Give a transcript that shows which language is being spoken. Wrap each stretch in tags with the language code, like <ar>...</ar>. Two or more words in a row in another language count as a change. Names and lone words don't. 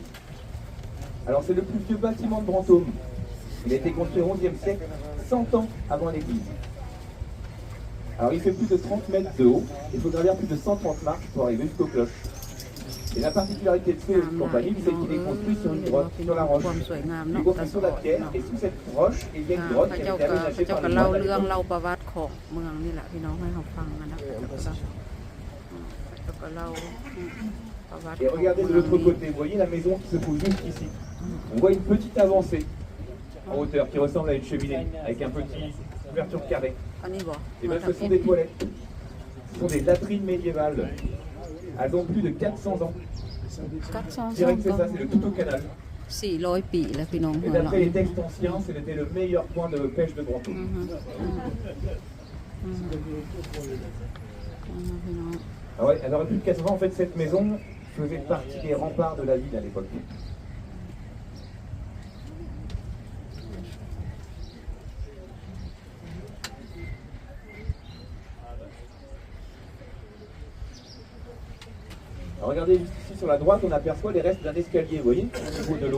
<fr>Alors c'est le plus vieux bâtiment de Brantôme. Il a été construit au XIe siècle, 100 ans avant l'église. Alors il fait plus de 30 mètres de haut, il faut gravir plus de 130 marches pour arriver jusqu'aux cloches. Et la particularité de ce campanile, c'est qu'il est construit sur une grotte, sur la roche.</fr> <tts>ความสวยงาม</tts> <fr>Il</fr> <tts>เนาะ</tts> <fr>est construit sur la pierre, et sous cette roche, il y a une grotte</fr> <tts>พระ</tts> <fr>qui a</fr> <tts>เจ้า</tts> <fr>été</fr> <tts>ก็</tts> <fr>aménagée</fr> <tts>เจ้า</tts> <fr>par</fr> <tts>ก็</tts> <fr>les</fr> <tts>เล่า</tts> <fr>moines.</fr> <tts>เรื่องเล่าประวัติของเมืองนี่แหละพี่น้องให้เราฟังนะเจ้าก็เล่าประวัติ</tts> <fr>Et regardez de l'autre côté, vous voyez la maison qui se trouve juste ici. On voit une petite avancée en hauteur qui ressemble à une cheminée, avec un petit ouverture carrée.</fr> <tts>อันนี้บอก</tts> <fr>Et bien ce sont des toilettes. Ce sont des latrines médiévales. Elles ont plus de 400 ans. กัดซอง Je dirais que c'est ça, c'est le tout au canal.</fr> <tts>400 ปีแล้วพี่น้อง</tts> <fr>Et</fr> <tts>เนาะ</tts> <fr>d'après les textes anciens, c'était le meilleur point de pêche de Brantôme.</fr> <tts>พี่น้อง</tts> <fr>Ah ouais, elle aurait plus de 400 ans. En fait, cette maison faisait partie des remparts de la ville à l'époque. Alors, regardez juste ici sur la droite, on aperçoit les restes d'un escalier, vous voyez, au niveau de l'eau.</fr>